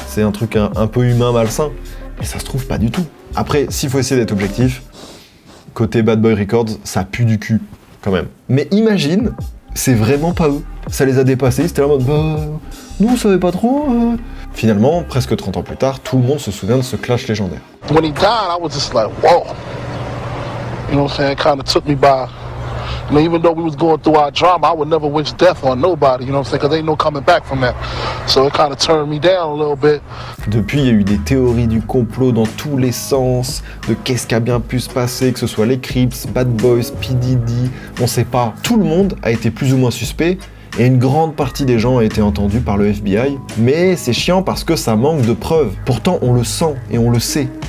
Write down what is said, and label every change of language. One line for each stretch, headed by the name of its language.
French: C'est un truc un peu humain, malsain. Mais ça se trouve pas du tout. Après, s'il faut essayer d'être objectif, côté Bad Boy Records, ça pue du cul, quand même. Mais imagine, c'est vraiment pas eux. Ça les a dépassés, c'était en mode, bah, nous on savait pas trop. Finalement, presque 30 ans plus tard, tout le monde se souvient de ce clash légendaire.
English: When he died, I was just like, whoa. You know what I'm saying? It kind of took me by. I mean, even though we was going through our drama, I would never wish death on nobody, you know what I'm saying? Because there ain't no coming back from that. So it kind of turned me down a little bit.
French: Depuis, il y a eu des théories du complot dans tous les sens, de qu'est-ce qui a bien pu se passer, que ce soit les Crips, Bad Boys, P. Diddy, on sait pas. Tout le monde a été plus ou moins suspect, et une grande partie des gens a été entendus par le FBI. Mais c'est chiant parce que ça manque de preuves. Pourtant, on le sent et on le sait.